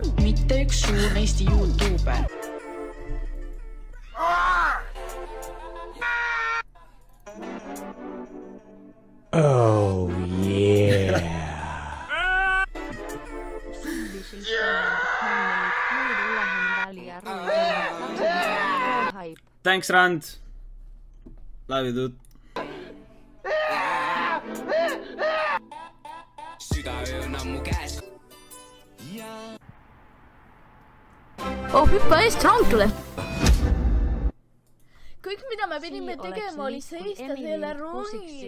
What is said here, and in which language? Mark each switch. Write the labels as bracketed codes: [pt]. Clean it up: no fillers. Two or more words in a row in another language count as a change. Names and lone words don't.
[et] Mitte üks suur Eesti YouTuber. [en] Oh yeah. Thanks Rand. Love you dude. [et] Oh, hüppa eest raudule! Kõik, mida me pidime tegema, oli seista selle rongi.